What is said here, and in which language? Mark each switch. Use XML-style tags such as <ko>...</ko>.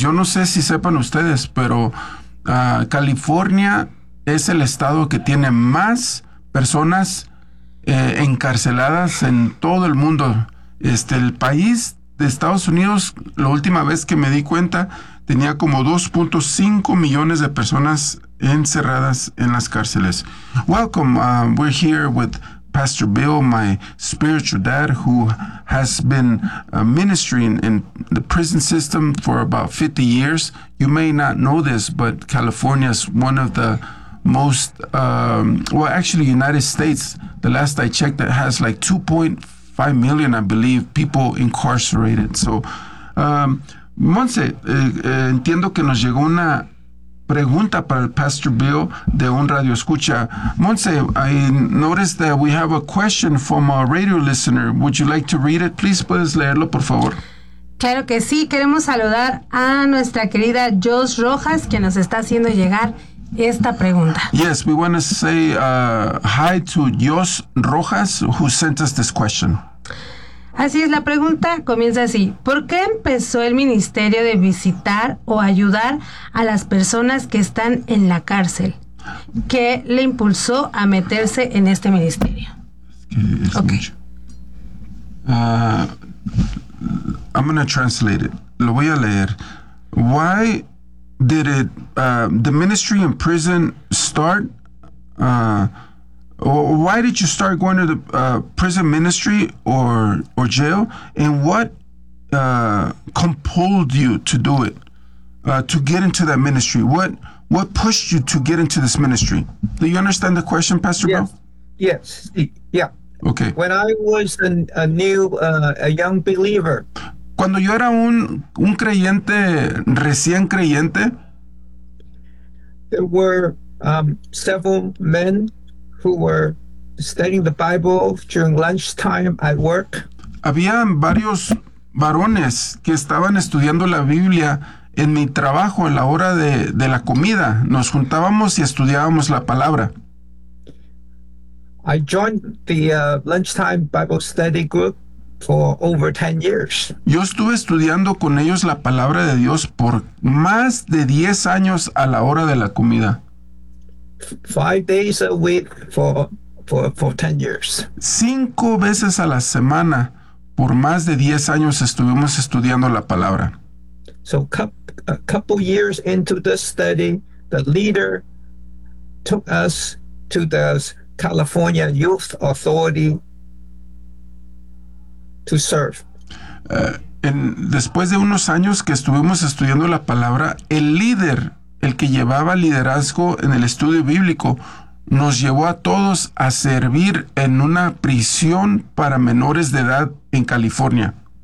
<es>Yo no sé si sepan ustedes, pero California es el estado que tiene más personas encarceladas en todo el mundo. El país de Estados Unidos, la última vez que me di cuenta, tenía como 2.5 millones de personas encerradas en las cárceles.</es> <en>Welcome, we're here with Pastor Bill, my spiritual dad, who has been ministering in the prison system for about 50 years. You may not know this, but California is one of the most, actually United States, the last I checked, that has like 2.5 million, I believe, people incarcerated.</en> <es>So, Monse, entiendo que nos llegó una pregunta para el Pastor Bill de un radio escucha.</es> <en>Monse, I noticed that we have a question from a radio listener. Would you like to read it?</en> <es>Please, puedes leerlo, por favor. Claro que sí. Queremos saludar a nuestra querida Josh Rojas, que nos está haciendo llegar esta pregunta.</es> <en>Yes, we want to say hi to Dios Rojas, who sent us this question.</en> <es>Así es, la pregunta comienza así. ¿Por qué empezó el ministerio de visitar o ayudar a las personas que están en la cárcel? ¿Qué le impulsó a meterse en este ministerio?</es> <en>I'm going to translate it.</en> <es>Lo voy a leer.</es> <en>Why did it, the ministry in prison start, why did you start going to the prison ministry or jail, and what compelled you to do it, to get into that ministry? What pushed you to get into this ministry? Do you understand the question, Pastor Bill? Yes, yeah. Okay. When I was a young believer.</en> <es>Cuando yo era un creyente, recién creyente,</es> <en>there were several men who were studying the Bible during lunchtime at work.</en> <es>Habían varios varones que estaban estudiando la Biblia en mi trabajo, en la hora de la comida. Nos juntábamos y estudiábamos la palabra.</es> <en>I joined the lunchtime Bible study group for over 10 years.</en> <es>Yo estuve estudiando con ellos la palabra de Dios por más de 10 años a la hora de la comida.</es> <en>5 days a week for 10 years.</en> <es>5 veces a la semana por más de 10 años estuvimos estudiando la palabra.</es> <en>So a couple years into the study, the leader took us to the California Youth Authority to serve.</en> <es>Después de unos años que estuvimos estudiando la palabra, el líder, el que llevaba liderazgo en el estudio bíblico, nos llevó a todos a servir en una prisión para menores de edad en California.</es>